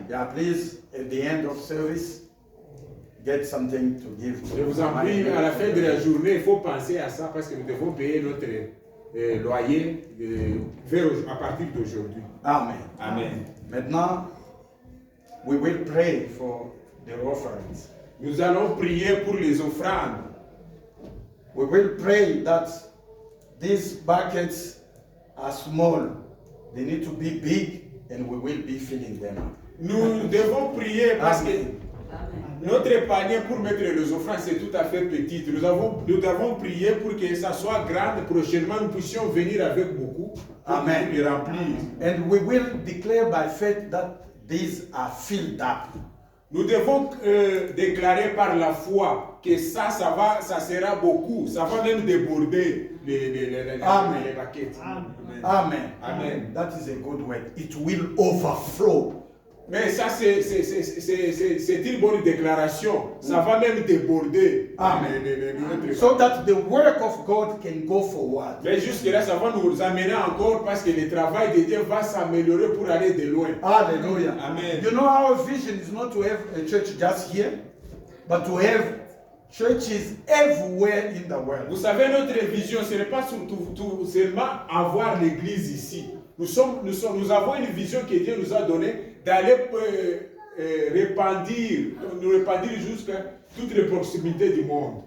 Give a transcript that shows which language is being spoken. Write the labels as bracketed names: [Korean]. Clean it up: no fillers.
[English] Yeah, please, at the end of service, get something to give. [French] Je vous en prie, à la fin de la journée, il faut penser à ça parce que nous devons payer notre loyer à partir d'aujourd'hui. Amen. Amen. Maintenant, [English] we will pray for the offerings. [French] Nous allons prier pour les offrandes. [English] We will pray that these buckets are small. They need to be big and we will be filling them up. [French] Nous devons prier parce que Amen. notre panier pour mettre les offrandes, c'est tout à fait petit. Nous devons prier pour que ça soit grand. Prochainement, nous puissions venir avec beaucoup pour Amen. les remplir. [English] And we will declare by faith that these are filled up. [French] Nous devons déclarer par la foi que ça sera beaucoup. Ça va même déborder les baquettes. Amen. Amen. [English] That is a good word. It will overflow. [French] Mais ça, c'est une bonne déclaration. Ça va même déborder. Amen. Notre [English] So that the work of God can go forward. [French] Mais jusque-là, ça va nous amener encore parce que le travail de Dieu va s'améliorer pour aller de loin. Hallelujah. Amen. [English] You know, our vision is not to have a church just here, but to have churches everywhere in the world. [French] Vous savez, notre vision, ce n'est pas seulement avoir l'église ici. Nous avons une vision que Dieu nous a donnée d'aller répandre jusqu'à toutes les proximités du monde.